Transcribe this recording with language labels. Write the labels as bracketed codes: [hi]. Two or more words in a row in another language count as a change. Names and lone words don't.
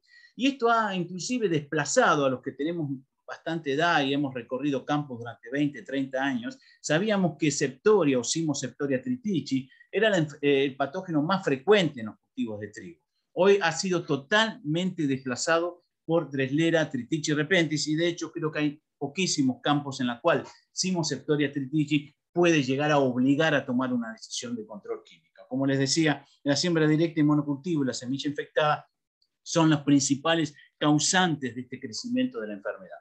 [es] Y esto ha inclusive desplazado a los que tenemos bastante edad y hemos recorrido campos durante 20, 30 años. Sabíamos que Septoria o Cimoseptoria tritici era el patógeno más frecuente en los cultivos de trigo. Hoy ha sido totalmente desplazado por Dreslera tritici repentis, y de hecho creo que hay poquísimos campos en los cuales Cimoseptoria tritici puede llegar a obligar a tomar una decisión de control químico. Como les decía, la siembra directa y monocultivo y la semilla infectada son los principales causantes de este crecimiento de la enfermedad.